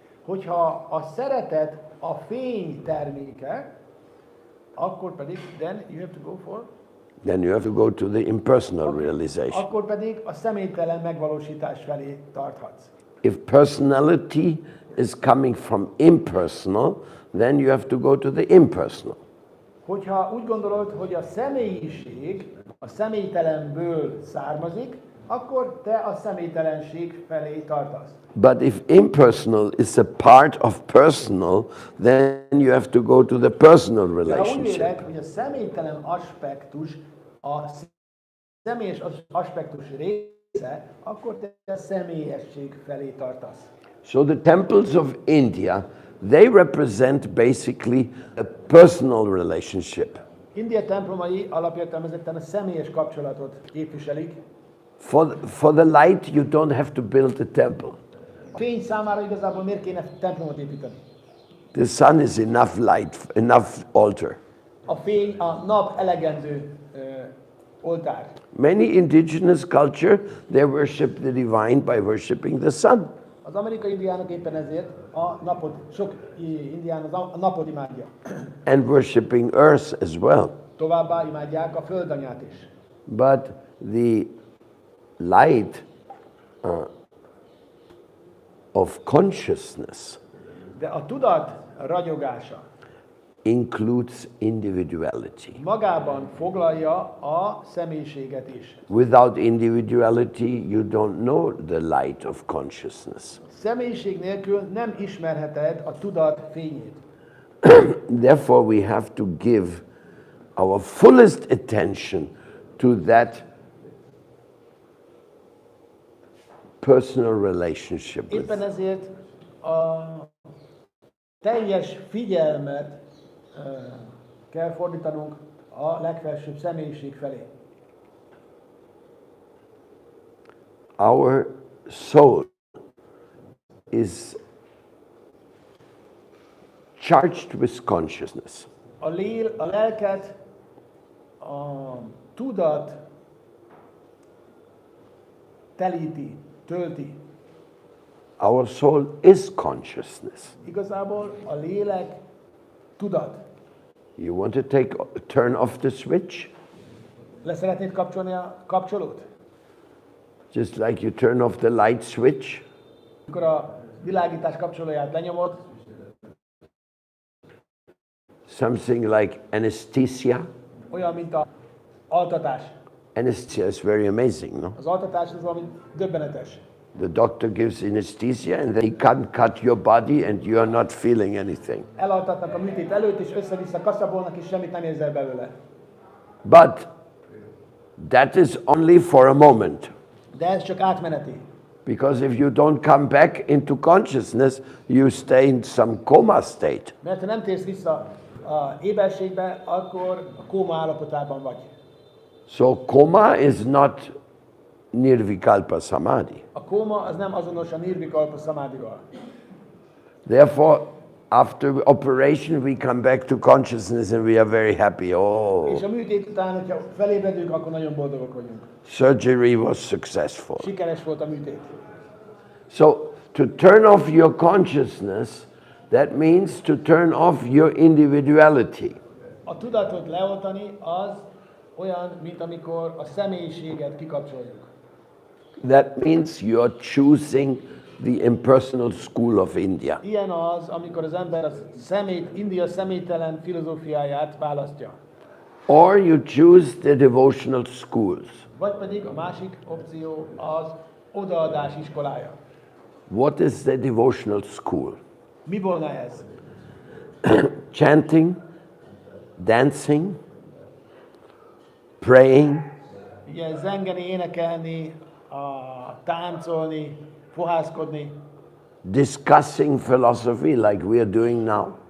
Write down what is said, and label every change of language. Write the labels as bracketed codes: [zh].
[hu] Hogyha a szeretet a fény terméke, akkor pedig [en] then you have to go for Then you have to go to the impersonal realization. [hu] akkor pedig a személytelen megvalósítás felé tarthatsz. [en] If personality is coming from impersonal, then you have to go to the impersonal. [hu] Hogyha úgy gondolod, hogy a személyiség a személytelenből származik, akkor te a személytelenség felé tartasz. [en] But if impersonal is a part of personal, then you have to go to the personal [hu] De ha úgy [en] relationship. [hu] véled, hogy a személytelen aspektus a személyes aspektus része, akkor te a személyesség felé tartasz. [en] So the temples of India, they represent basically a personal relationship. [hu] India templomai alapértelmezetten a személyes kapcsolatot képviselik. [en] For the light, you don't have to build a temple. [hu] A fény számára igazából miért kéne templomot építeni? [en] The sun is enough light, enough altar. [hu] A fény, a nap elegendő oltár. [en] Many indigenous culture, they worship the divine by worshiping the sun. [hu] Az amerikai indiánok éppen ezért a napot, sok indián a napot imádja. [en] And worshiping earth as well. [hu] Továbbá imádják a földanyát is. [en] But the light of consciousness [hu] De a tudat ragyogása [en] includes individuality. [hu] magában foglalja a személyiséget is. [en] Without individuality, you don't know the light of consciousness. [hu] Személyiség nélkül nem ismerheted a tudat fényét. [en] Therefore, we have to give our fullest attention to that personal relationship with [hu] Éppen ezért a teljes figyelmet kell fordítanunk a legfelsőbb személyiség felé. [en] our soul is charged with consciousness. [hu] A lelket a tudat telíti, tölti. [en] Our soul is consciousness. [hu] Igazából a lélek tudat. [en] You want to turn off the switch? [hu] Le szeretnéd kapcsolni a kapcsolót? [en] Just like you turn off the light switch? [hu] Amikor a világítás kapcsolóját lenyomod, [en] Something like anesthesia? [hu] olyan, mint az altatás. [en] Anesthesia is very amazing, no? [hu] Az altatás az valami döbbenetes. [en] The doctor gives anesthesia and then he can't cut your body and you are not feeling anything. [hu] Elaltatnak a műtét előtt, és össze-vissza kaszabolnak, és semmit nem érzel belőle. [en] But that is only for a moment. [hu] De ez csak átmeneti. [en] Because if you don't come back into consciousness, you stay in some coma state. [hu] Mert ha nem térsz vissza a éberségbe, akkor a kóma állapotában vagy. [en] So coma is not nirvikalpa samadhi. [hu] A kóma az nem azonos a nirvikalpa samadhival. [en] Therefore, after operation, we come back to consciousness and we are very happy. Oh, [hu] És a műtét után, hogyha felébredünk, akkor nagyon boldogok vagyunk. [en] surgery was successful. [hu] Sikeres volt a műtét. [en] So, to turn off your consciousness, that means to turn off your individuality. [hu] A tudatot leoltani az olyan, mint amikor a személyiséget kikapcsoljuk. [en] That means you are choosing the impersonal school of India. [hu] Ilyen az, amikor az ember a India személytelen filozófiáját választja. [en] Or you choose the devotional schools. [hu] Vagy pedig a másik opció az odaadás iskolája. [en] What is the devotional school? [hu] Mi volna ez? [en] Chanting, dancing, praying, [hu] Ugye zengeni, énekelni, táncolni, fohászkodni, [en] discussing philosophy like we are doing now.